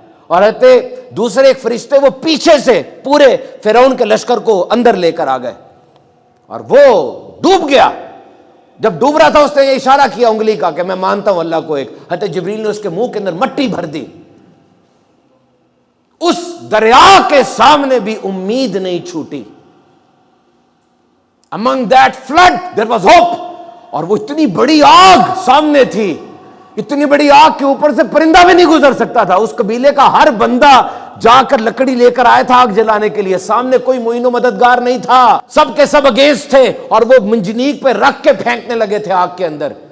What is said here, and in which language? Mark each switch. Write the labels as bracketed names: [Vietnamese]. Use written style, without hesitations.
[Urdu] اور حضرت دوسرے ایک فرشتے وہ پیچھے سے پورے فرعون کے لشکر کو اندر لے کر آ گئے اور وہ ڈوب گیا. جب ڈوب رہا تھا اس نے یہ اشارہ کیا انگلی کا کہ میں مانتا ہوں اللہ کو ایک. حضرت جبریل نے اس کے منہ کے اندر مٹی بھر دی. اس دریا کے سامنے بھی امید نہیں چھوٹی. [English] Among that flood there was hope. [Urdu] اور وہ اتنی بڑی آگ سامنے تھی، اتنی بڑی آگ کے اوپر سے پرندہ بھی نہیں گزر سکتا تھا. اس قبیلے کا ہر بندہ جا کر لکڑی لے کر آیا تھا آگ جلانے کے لیے. سامنے کوئی معین و مددگار نہیں تھا، سب کے سب اگینسٹ تھے. اور وہ منجنیق پہ رکھ کے پھینکنے لگے تھے آگ کے اندر.